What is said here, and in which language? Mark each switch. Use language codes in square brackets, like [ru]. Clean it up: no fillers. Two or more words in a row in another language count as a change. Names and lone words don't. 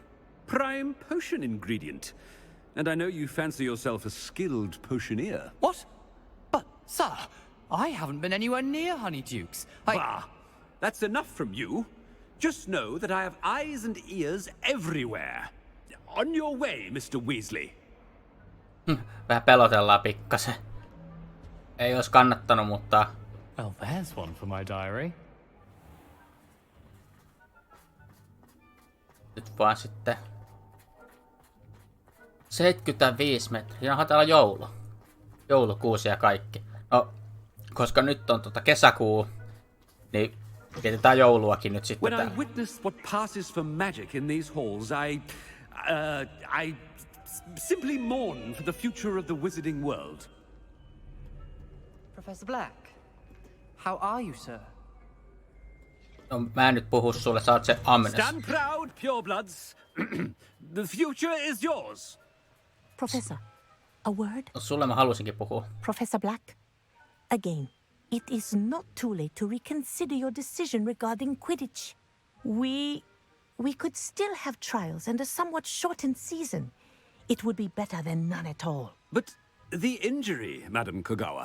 [en] Prime potion ingredient. And I know you fancy yourself a skilled potioneer. What? But, sir, I haven't been anywhere near Honeydukes. Bah! That's enough from you. Just know that I have eyes and ears everywhere. On your way, Mr. Weasley. [fi] Vähän pelotellaan pikkasen. Ei olisi kannattanut, mutta... [en] Well, there's one for my diary. [fi] Nyt vaan sitten... 75 metriä. Onhan täällä joulu. Joulukuusi ja kaikki. No, koska nyt on kesäkuu, niin vietetään jouluakin nyt sitten [en] When [fi] täällä. [en] I witness what passes for magic in these halls, I simply mourn for the future of the wizarding world. Professor Black, how are you, sir? [fi] No, mä en nyt puhu sulle, sä oot se Amnes. [en] Stand proud, purebloods. The future is yours. Professor, a word? [fi] No, sulle mä halusinkin puhua. [en] Professor Black, again, it is not too late to reconsider your decision regarding Quidditch. We could still have trials and a somewhat shortened season. It would be better than none at all. But the injury, Madam Kogawa.